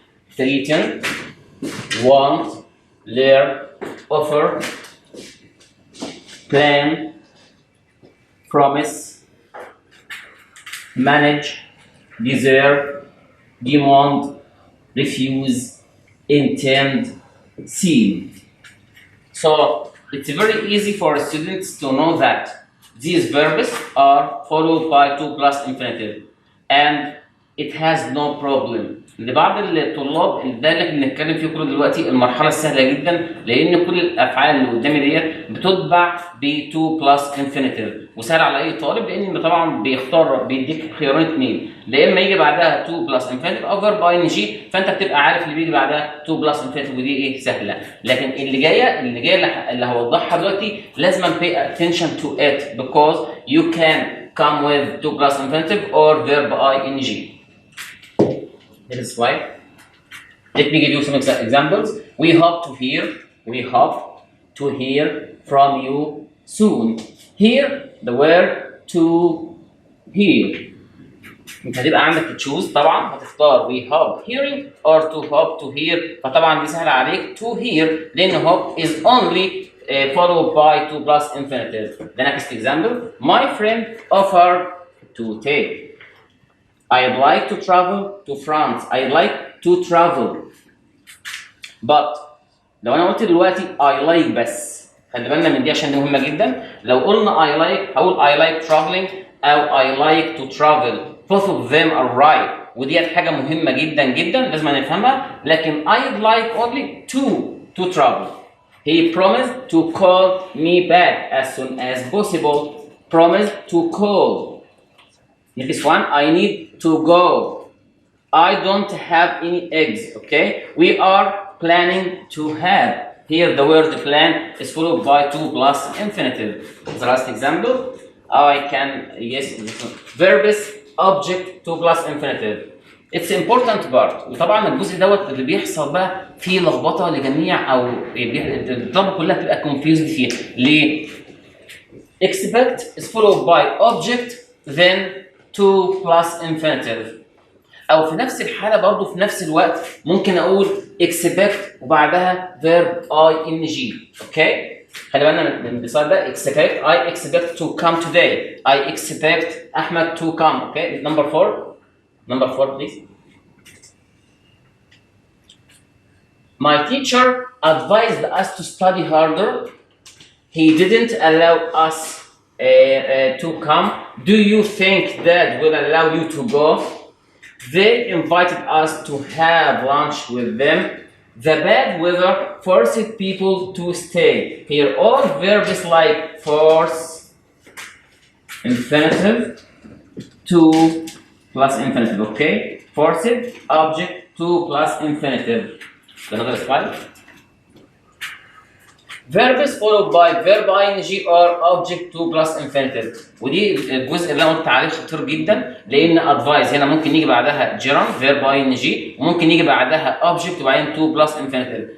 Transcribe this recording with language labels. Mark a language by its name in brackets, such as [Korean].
[English] Threaten, want, learn, offer, plan, promise, manage, desire, demand, refuse, intend, seem. So it's very easy for students to know that these verbs are followed by to plus infinitive and it has no problem. [Arabic] لبعض الطلاب ده اللي احنا بنتكلم فيه كله دلوقتي المرحله السهله جدا، لان كل الافعال اللي قدامي ديت بتتبع ب [English] to plus infinitive [Arabic] وسهل على اي طالب لان طبعا بيختار بيديك خيارين اثنين، لا اما يجي بعدها to plus infinitive او [English] verb ing، [Arabic] فانت بتبقى عارف اللي بيجي بعدها to plus infinitive ودي ايه سهله. لكن اللي جايه اللي هوضحها دلوقتي [English] لازم pay attention to it because you can come with to plus infinitive or verb ing. This slide. Let me give you some examples. We hope to hear from you soon. Here the word to hear. [Arabic] انت هتبقى عندك تشوز طبعا هتختار [English] we hope hearing or to hope to hear، [Arabic] فطبعا دي سهله عليك [English] to hear [Arabic] لان [English] hope is only followed by to plus infinitive. The next example. My friend offered to take. I'd like to travel to France. I'd like to travel. But [Arabic] لو انا قلت دلوقتي [English] I like [Arabic] بس، خلي بالنا من دي عشان دي مهمه جدا. لو قلنا [English] I like [Arabic] هقول [English] I like traveling [Arabic] او [English] I like to travel. Both of them are right. [Arabic] وديت حاجه مهمه جدا جدا لازم نفهمها. لكن [English] I'd like only to travel. He promised to call me back as soon as possible. Promised to call. Next one, I need to go. I don't have any eggs, okay? We are planning to have here the word plan is followed by to plus infinitive. The last example, I can, yes, verbs object to plus infinitive. It's important part. [Arabic] وطبعا الجزء دوت اللي بيحصل بقى فيه لخبطه لجميع او الطلبه كلها بتبقى confused فيه. ليه؟ [English] expect is followed by object then to plus infinitive. [Arabic] او في نفس الحاله برضه في نفس الوقت ممكن اقول expect وبعدها [English] verb ing. [Arabic] اوكي؟ خلي بالنا من الديسايد ده. [English] expect I expect to come today. I expect Ahmed to come. Okay? number 4 please. My teacher advised us to study harder. He didn't allow us to come. Do you think Dad will allow you to go? They invited us to have lunch with them. The bad weather forced people to stay. Here all verbs like force, infinitive, to plus infinitive. Okay? Forced, object, to plus infinitive. Another slide. Verbs followed by verb ing or object to plus infinitive. [Arabic] ودي الجزء اللي انا قلت عليه خطير جدا لان advise هنا ممكن يجي بعدها gerund [English] verb ing [Arabic] وممكن يجي بعدها object وبعدين [English] to plus infinitive.